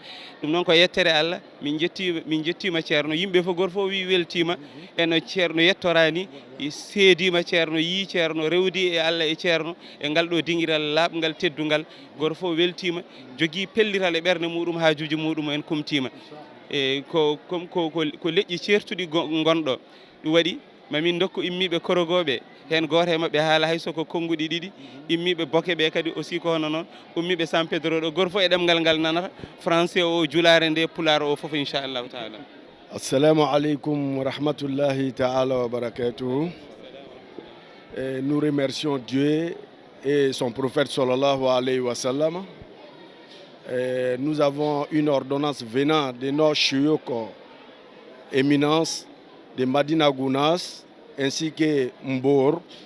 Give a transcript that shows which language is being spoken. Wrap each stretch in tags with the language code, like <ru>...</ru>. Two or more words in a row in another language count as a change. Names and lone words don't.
<ff>ɗum noon ko yettere Allah min jettima ceerno, yimɓe fof goto fof wi weltima eno ceerno yettorani, seedima ceerno, yi ceerno, rewdi e Allah e ceerno e ngal ɗo dinguiral labgal teddugal, goto fof weltima, jogui pellital e ɓerde muɗum, hajuji muɗum en kumtima ko leƴƴi certuɗi gonɗo. ɗum waɗi mamin dokku immiɓe korogoɓe hen goto e mabɓe haala hayso ko konnguɗi ɗiɗi, immiɓe boke ɓe kadi aussi ko hono noon, ummiɓe San Pedro ɗo goto fof e ɗemgal ngal nanata, français o, julare nde, pulaar o foof</ff> <ar>إن شاء الله تعالى. السلام عليكم ورحمة الله تعالى وبركاته.</ar> <fr>Nous remercions Dieu et son prophète</fr> <ar>صلى الله عليه وسلم.</ar> <fr>Nous avons une ordonnance venant de nos chiouk éminence de Madina Gounas ainsi que Mbour.</fr>